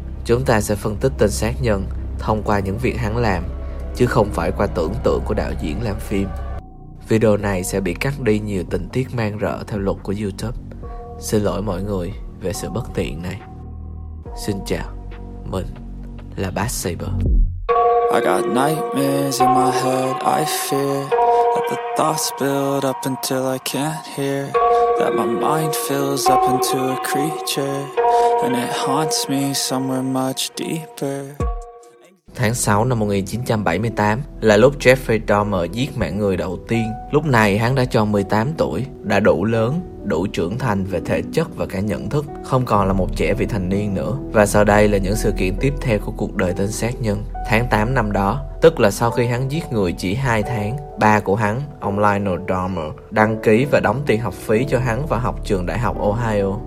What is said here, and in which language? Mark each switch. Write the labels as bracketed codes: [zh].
[vi] Chúng ta sẽ phân tích tên sát nhân thông qua những việc hắn làm, chứ không phải qua tưởng tượng của đạo diễn làm phim. Video này sẽ bị cắt đi nhiều tình tiết mang rợ theo luật của YouTube. Xin lỗi mọi người về sự bất tiện này. Xin chào, mình là Bass Saber. [en] I got nightmares in my head, I fear that the thoughts build up until I can't hear, that my mind fills up into a creature and it haunts me somewhere much deeper. [vi] Tháng 6 năm 1978 là lúc Jeffrey Dahmer giết mạng người đầu tiên. Lúc này hắn đã tròn 18 tuổi, đã đủ lớn, đủ trưởng thành về thể chất và cả nhận thức, không còn là một trẻ vị thành niên nữa. Và sau đây là những sự kiện tiếp theo của cuộc đời tên sát nhân. Tháng 8 năm đó, tức là sau khi hắn giết người chỉ 2 tháng, ba của hắn, ông Lionel Dahmer, đăng ký và đóng tiền học phí cho hắn vào học trường Đại học Ohio.